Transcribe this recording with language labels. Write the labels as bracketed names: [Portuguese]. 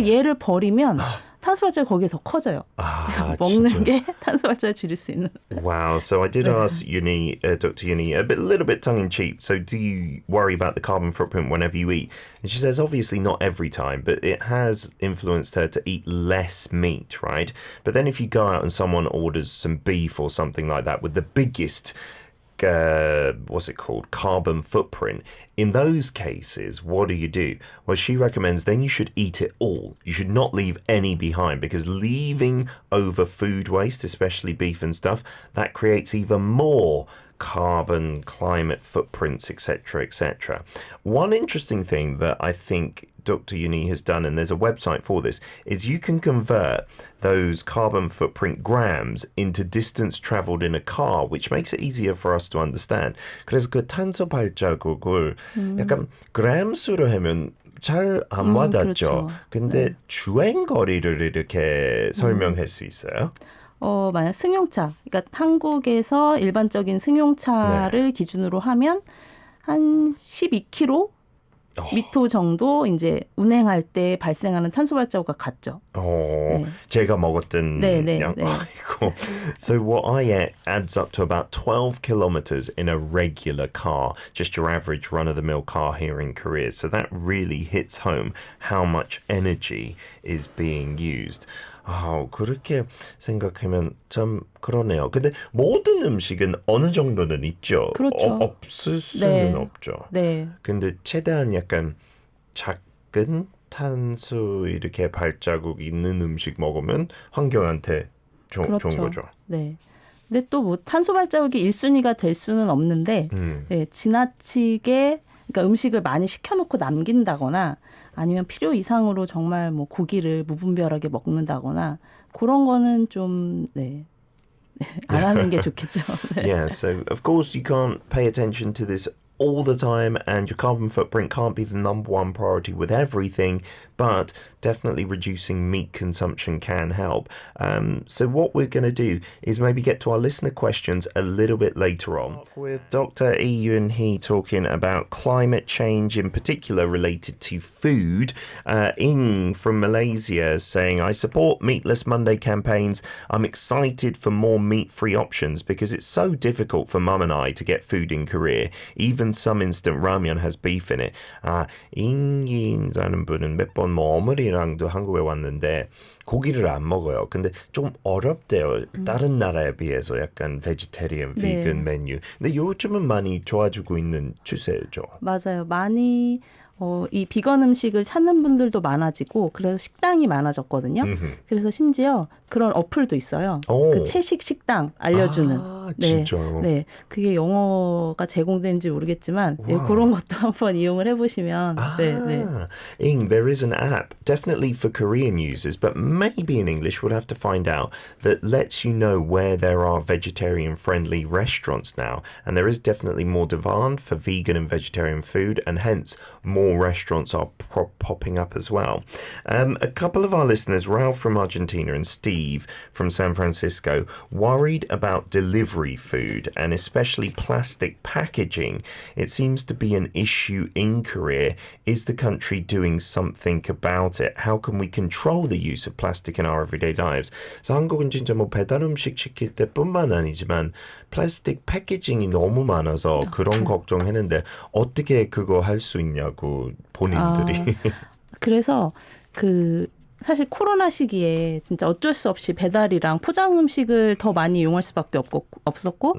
[Korean] 근데 얘를 버리면 탄소 발자국이 거기에 더 커져요. 먹는 진짜. 게 탄소 발자국을 줄일 수 있는. [English] Wow. So I did ask Dr. Uni, a little bit tongue-in-cheek, so do you worry about the carbon footprint whenever you eat? And she says, obviously not every time, but it has influenced her to eat less meat, right? But then if you go out and someone orders some beef or something like that with the biggest what's it called, carbon footprint, in those cases, what do? Well, she recommends then you should eat it all. You should not leave any behind, because leaving over food waste, especially beef and stuff, that creates even more carbon, climate footprints, etc., etc. One interesting thing that I think Dr. Uni has done, and there's a website for this, is you can convert those carbon footprint grams into distance traveled in a car, which makes it easier for us to understand. [Korean] 그래서 그 탄소 발자국을 약간 그램수로 하면 잘 안 와닿죠. 그렇죠. 근데 주행 거리를 이렇게 설명할 수 있어요? 만약 승용차, 그러니까 한국에서 일반적인 승용차를 기준으로 하면 한 12km 미터 정도 이제 운행할 때 발생하는 탄소 발자국과 같죠. 네. 제가 먹었던 양. 네. 아이고. [English] So what I ate adds up to about 12 kilometers in a regular car, just your average run-of-the-mill car here in Korea. So that really hits home how much energy is being used. [Korean] 그렇게 생각하면 참 그러네요. 근데 모든 음식은 어느 정도는 있죠. 그렇죠. 없을 수는 없죠. 네. 근데 최대한 약간 작은 탄수 이렇게 발자국 있는 음식 먹으면 환경한테 좋은 거죠. 네. 근데 또 뭐 탄소 발자국이 1순위가 될 수는 없는데 네, 지나치게 그러니까 음식을 많이 시켜놓고 남긴다거나 아니면 필요 이상으로 정말 뭐 고기를 무분별하게 먹는다거나 그런 거는 좀 안 하는 게 좋겠죠. 네. [English] Yeah, so of course you can't pay attention to this all the time, and your carbon footprint can't be the number one priority with everything, but definitely reducing meat consumption can help. So what we're going to do is maybe get to our listener questions a little bit later on, with Dr. Lee Yoon-hee talking about climate change, in particular related to food. Ing from Malaysia saying, I support Meatless Monday campaigns. I'm excited for more meat-free options because it's so difficult for mum and I to get food in Korea. Even some instant ramen has beef in it. [Korean] 잉이라는 분은 몇 번 어머니랑도 한국에 왔는데 고기를 안 먹어요. 근데 좀 어렵대요. 다른 나라에 비해서 약간 베지테리언, 비건 메뉴. 근데 요즘은 많이 좋아지고 있는 추세죠. 맞아요. 많이 이 비건 음식을 찾는 분들도 많아지고 그래서 식당이 많아졌거든요. 그래서 심지어 그런 어플도 있어요. 그 채식 식당 알려주는. 진짜요? 네, 그게 영어가 제공되는지 모르겠지만 그런 것도 한번 이용을 해보시면. [English] Ing, there is an app, definitely for Korean users, but maybe in English we'll have to find out, that lets you know where there are vegetarian-friendly restaurants now. And there is definitely more demand for vegan and vegetarian food, and hence more restaurants are popping up as well. A couple of our listeners, Ralph from Argentina and Steve from San Francisco, worried about delivery delivery food and especially plastic packaging, it seems to be an issue in Korea. Is the country doing something about it? How can we control the use of plastic in our everyday lives? [Korean] 그래서 한국은 진짜 뭐 배달 음식 시킬 때뿐만 아니지만 플라스틱 패키징이 너무 많아서 그런 걱정했는데 어떻게 그거 할 수 있냐고 본인들이. 그래서 사실 코로나 시기에 진짜 어쩔 수 없이 배달이랑 포장 음식을 더 많이 이용할 수밖에 없었고